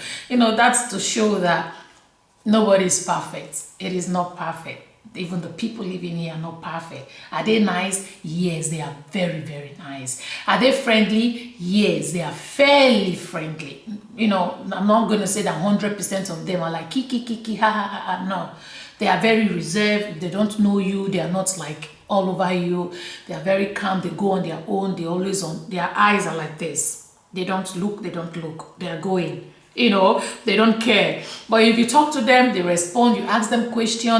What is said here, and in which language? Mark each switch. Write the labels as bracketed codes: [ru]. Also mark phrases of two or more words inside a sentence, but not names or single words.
[en] You know, that's to show that nobody is perfect. It is not perfect. Even the people living here are not perfect. Are they nice? Yes, they are very, very nice. Are they friendly? Yes, they are fairly friendly. You know, I'm not going to say that 100% of them are like kiki kiki ha ha ha ha. No, they are very reserved. If they don't know you, they are not like all over you. They are very calm. They go on their own. They always on. Their eyes are like this. They don't look. They don't look. They are going. You know, they don't care. But if you talk to them, they respond. You ask them question.